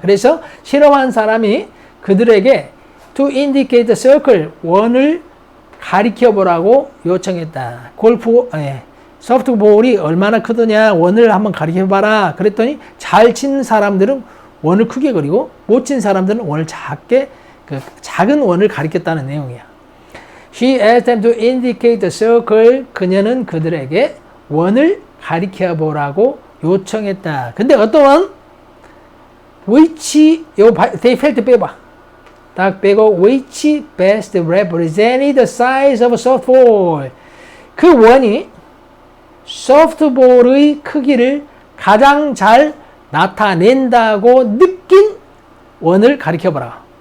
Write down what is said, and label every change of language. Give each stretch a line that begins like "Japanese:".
Korean: 그래서 실험한 사람이 그들에게
English: to indicate the circle,
Korean: 원을 가리켜 보라고 요청했다. 소프트볼이 얼마나 크더냐, 원을 한번 가리켜 봐라. 그랬더니 잘 친 사람들은 원을 크게 그리고 못 친 사람들은 원을 작은 원을 가리켰다는 내용이야.
English: She asked them to indicate the circle.
Korean: 그녀는 그들에게 원을 가리켜 보라고 요청했다. 근데 어떤 원?
English: which, they felt
Korean: 빼봐. 딱 빼고
English: which best represented the size of a softball.
Korean: 그 원이 소프트볼의 크기를 가장 잘 나타낸다고 느낀 원을 가리켜보라.